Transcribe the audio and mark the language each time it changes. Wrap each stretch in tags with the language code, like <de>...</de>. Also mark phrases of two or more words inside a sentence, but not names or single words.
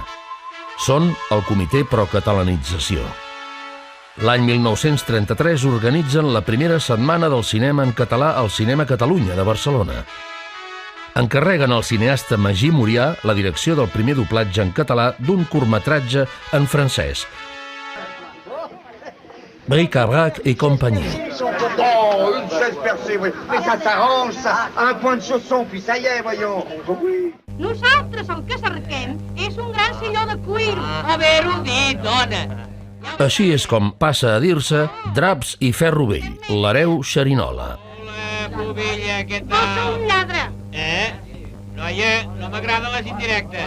<ca>Són el Comitè Pro-Catalanització. L'any 1933 organitzen la primera setmana del cinema en català al Cinema Catalunya de Barcelona. Encarreguen al cineasta Magí Murià la direcció del primer doblatge en català d'un curtmetratge en francès, Bric-à-brac et compagnie.</ca> <fr>Oh, une chaise percée, oui. Mais ça s'arrange, ça. Un point de chausson, puis ça y est, voyons. Oui.</fr> <ca>Nosaltres el que cerquem és un gran silló de cuir. Haver-ho dit, dona. Així és com passa a dir-se Draps i ferro vell, l'hereu xerinola. Hola, pubilla, què Pot ser tal? un lladre. Noia, no m'agraden les indirectes.</ca>